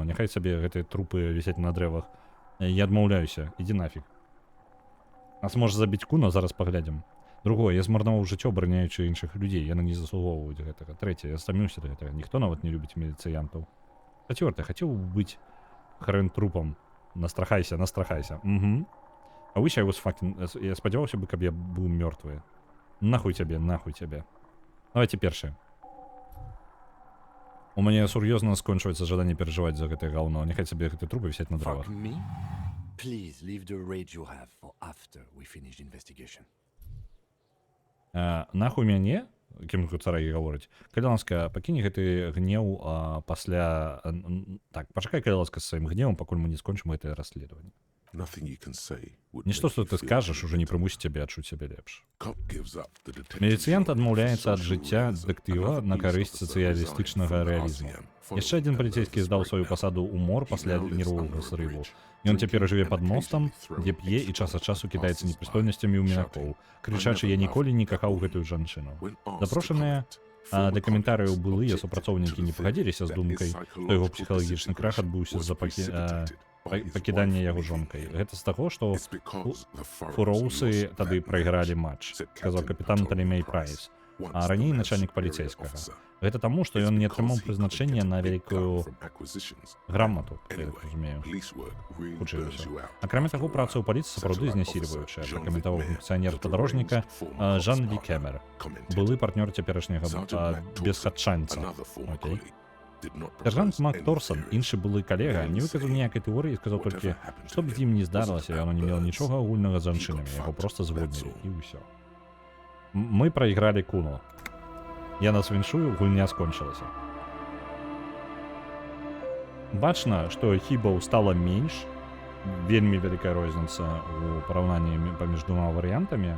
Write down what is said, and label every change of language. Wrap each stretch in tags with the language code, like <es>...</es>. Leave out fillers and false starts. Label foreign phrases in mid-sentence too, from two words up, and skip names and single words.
<be>Няхай сабе гэтыя трупы вісяць на дрэвах. Я адмаўляюся, ідзі нафіг. Нас можа забіць куна, зараз паглядзім. Другое, я змарнаваў жыццё, абараняючы іншых людзей. Яны не заслугоўваюць гэтага. Трэцяе, я стаміўся да гэтага. Ніхто нават не любіць міліцыянтаў. Чацвёртае, хацеў быць хрен трупам. Настрахайся.</be> <en>I wish I was fucking...</en> <be>Я спадзяваўся бы, каб я быў мёртвы. Нахуй цябе. Давайте першае. У мяне сур'ёзна скончваецца жаданне перажываць за гэтае гаўно. Няхай сабе гэтыя трупы вісяць на дрэвах.</be> <en>Please leave the rage you have for after we finish investigation.</en> <be>Нахуй мяне? Кім царай гаворыць. Калі ласка, пакінь гэты гнеў пасля... Так, пачакай, калі ласка, з сваім гневам, пакуль мы не скончым гэтае расследаванне.</be> <en>nothing you can say would</en> <be>Нічто,</be> <en>make</en> <be>што</be> <en>you</en> <be>ты</be> <en>feel</en> <be>скажаш,</be> <en>any</en> <be>уже не</be> <en>better.</en> <be>прымусіць цябе адчуць сябе лепш.</be> <en>Cop gives up the detective</en> <be>Міліцыянт</be> <en>genre</en> <be>адмаўляецца ад</be> <en>for social</en> <be>жыцця</be> <en>realism.</en> <be>дэтэктыва</be> <en>Another</en> <be>на</be> <en>police</en> <be>карысць</be> <en>officer</en> <be>сацыялістычнага</be> <en>resigned from the</en> <be>рэалізму.</be> <en>RCM</en> <be>Яшчэ адзін</be> <en>following</en> <be>паліцейскі</be> <en>a</en> <be>здаў</be> <en>nervous</en> <be>сваю</be> <en>breakdown.</en> <be>пасаду ў мор</be> <en>He</en> <be>пасля</be> <en>now lives</en> <be>нервовага</be> <en>under a</en> <be>зрыву.</be> <en>bridge,</en> <be>Ён цяпер</be> <en>drinking</en> <be>жыве</be> <en>and</en> <be>пад мостам,</be> <en>occasionally</en> <be>дзе</be> <en>throwing</en> <be>п'е і час ад часу кідаецца</be> <en>passers-by,</en> <be>непрыстойнасцямі ў мінакоў, крычачы «Я ніколі не кахаў гэтую жанчыну».</be> <en>When asked to</en> <be>Запрошаныя</be> <en>comment, former</en> <be>да каментарыяў</be> <en>colleagues</en> <be>былыя</be> <en>objected</en> <be>супрацоўнікі</be> <en>to</en> <be>не</be> <en>the</en> <be>пагадзіліся з</be> <en>fact that</en> <be>думкай,</be> <en>his</en> <be>што яго</be> <en>psychological</en> <be>псіхалагічны крах</be> <en>disintegration</en> <be>адбыўся</be> <en>was</en> <be>з-за</be> <en>precipitated by his</en> <be>пакідання</be> <en>wife</en> <be>яго</be> <en>leaving</en> <be>жонкай.</be> <en>him.</en> <be>Гэта з таго, што</be> <en>It's because the Furrows</en> <be>фуроусы</be> <en>lost</en> <be>тады</be> <en>that</en> <be>прайгралі</be> <en>match,</en> <be>матч,</be> <en>said</en> <be>сказаў</be> <en>Captain</en> <be>капітан</be> <en>Ptolemy</en> <be>Талемей</be> <en>Price,</en> <be>Прайс,</be> <en>once</en> <be>а</be> <en>the</en> <be>раней</be> <en>man's</en> <be>начальнік</be> <en>superior</en> <be>паліцейскага.</be> <en>officer.</en> <be>Гэта таму, што</be> <en>It's</en> <be>ён не</be> <en>because</en> <be>атрымаў</be> <en>he couldn't</en> <be>прызначэнне</be> <en>get a</en> <be>на</be> <en>big gun</en> <be>вялікую</be> <en>from acquisitions.</en> <be>грамату, я</be> <en>Anyway,</en> <be>так разумею.</be> <en>police work really</en> <be>Хутчэй за</be> <en>burns</en> <be>ўсё.</be> <en>you out</en> <be>Акрамя</be> <en>after</en> <be>таго,</be> <en>a</en> <be>праца ў</be> <en>while.</en> <be>паліцыі сапраўды</be> <en>Central</en> <be>знясільваючая,</be> <en>officer Jean</en> <be>пракаментаваў</be> <en>Vic</en> <be>функцыянер</be> <en>Mayer,</en> <be>падарожніка</be> <en>the deranged former</en> <be>Жан</be> <en>cops</en> <be>Вікемер,</be> <en>partner, commented,</en> <be>былы партнёр цяперашняга</be> <en>Sergeant Matt Torson,</en> <be>бесхатчанца.</be> <en>another former</en> <be>Окей.</be> <en>colleague, did not</en> <be>Сержант</be> <en>propose</en> <be>Мак</be> <en>any</en> <be>Торсон,</be> <en>theories.</en> <be>іншы былы калега, не выказаў ніякай тэорыі і сказаў толькі, што б з ім не здарылася, яно не мела нічога агульнага з жанчынамі, яго проста звольнілі, і ўсё. Мы прайгралі куну. Я нас віншую, гульня скончылася. Бачна, што хібаў стала менш, вельмі вялікая розніца ў параўнанні паміж двума варыянтамі.</be>